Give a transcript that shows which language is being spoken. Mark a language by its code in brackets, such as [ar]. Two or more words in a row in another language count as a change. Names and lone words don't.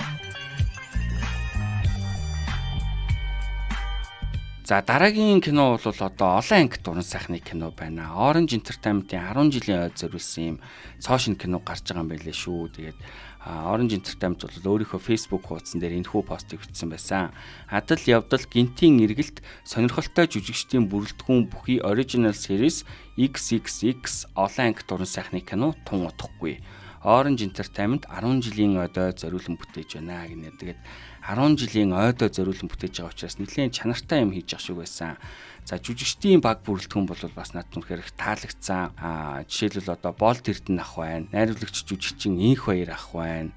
[mn] За дараагийн кино бол одоо олон ангит уран сайхны кино байна. Orange Entertainment-ийн 10 жилийн ойд зориулсан юм цоошин кино гарч байгаа юм байлээ шүү. Тэгээд Orange Entertainment бол өөрийнхөө Facebook хуудсан дээр энэхүү постыг бичсэн байсан. Адал явдал гинтийн эргэлт сонирхолтой жүжигчдийн бүрэлдэхүүн бүхий [en] original series [mn] XXX олон ангит уран сайхны кино тун утахгүй. Orange Entertainment 10 жилийн ойд зориулан бүтээж байна гинэ. Тэгээд 10 жилийн ойдоо зориулан бүтээж байгаа учраас нэлээд чанартай юм хийж явах шиг байсан. За жүжигчдийн баг бүрэлдэхүүн бол бас надад үнэхээр их таалагдсан. Жишээлбэл одоо Болт Эрдэнэ ах байна. Найруулагч жүжигчин Инх Баяр ах байна.